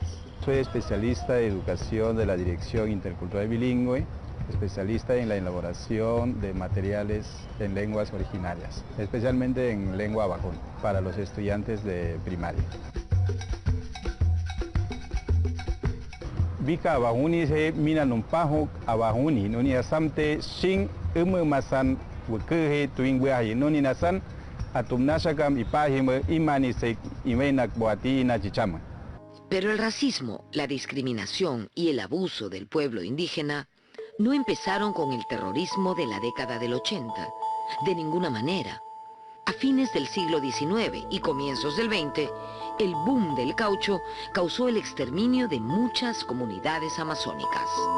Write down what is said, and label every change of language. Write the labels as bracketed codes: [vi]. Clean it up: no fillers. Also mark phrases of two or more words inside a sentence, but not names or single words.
[es] Soy especialista de educación de la Dirección Intercultural Bilingüe, especialista en la elaboración de materiales en lenguas originarias, especialmente en lengua Aguajún, para los estudiantes de primaria. [agr] Bika Aguajuni se mina numpajo Aguajuni, nuni asamte shin masan wukehe tuingweahi, nuni nasan atumnashakam ipahime imanisek imenak boati nachichama. [es] Pero el racismo, la discriminación y el abuso del pueblo indígena no empezaron con el terrorismo de la década del 80, de ninguna manera. A fines del siglo XIX y comienzos del XX, el boom del caucho causó el exterminio de muchas comunidades amazónicas.